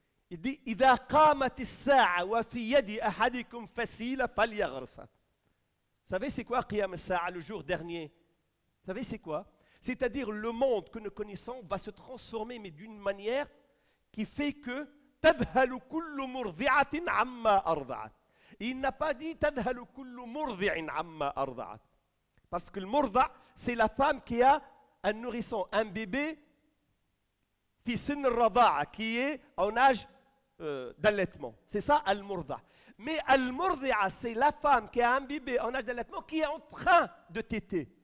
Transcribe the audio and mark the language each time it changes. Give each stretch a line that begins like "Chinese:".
French: Il dit,
Arabic: إذا قامت الساعة وفي يد أحدكم فسيلة فليغرسها.
French: Vous savez c'est quoi Qiyam al-Sa'a, le jour dernier? Vous savez c'est quoi? C'est-à-dire le monde que nous connaissons va se transformer, mais d'une manière qui fait que
Arabic: تذهل كل مرضعة عما أرضعت.
French: Il n'a pas dit
Arabic: تذهل كل مرضع عما أرضعت.
French: Parce que le murda, c'est la femme qui a un nourrisson, un bébé,
Arabic: fi sin al-rada'a,
French: qui est en âge d'allaitement. C'est ça, al-murda. Mais al-murdi'a, c'est la femme qui a un bébé en âge d'allaitement qui est en train de téter.